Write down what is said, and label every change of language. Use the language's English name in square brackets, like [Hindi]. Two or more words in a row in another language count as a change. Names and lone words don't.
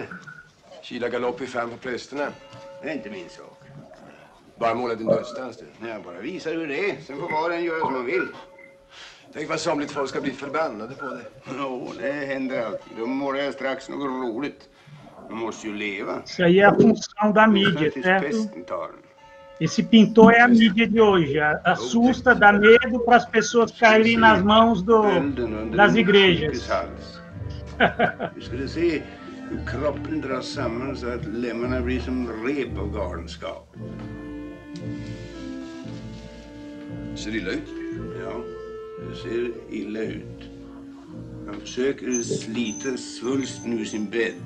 [Swedish] Kila galopp i fram på prästerna. Det är inte min sak. Bara måla din dödsdans du. Jag bara visar hur det är. Sen får var och en göra som man vill. Tänk vad somligt folk ska bli förbannade på dig. Jo, det händer alltid. Då målar jag strax något roligt. De måste ju leva. [Portuguese] Isso aí é a função da mídia, certo? Esse pintor é a mídia de hoje. Assusta, dá medo para as pessoas caírem nas mãos das igrejas. [Swedish] Du skulle se hur kroppen dras samman så att lemmarna blir som rep av galenskap. Ser illa ut? Ja, det ser illa ut. Han försöker slita svulsten ur sin bädd.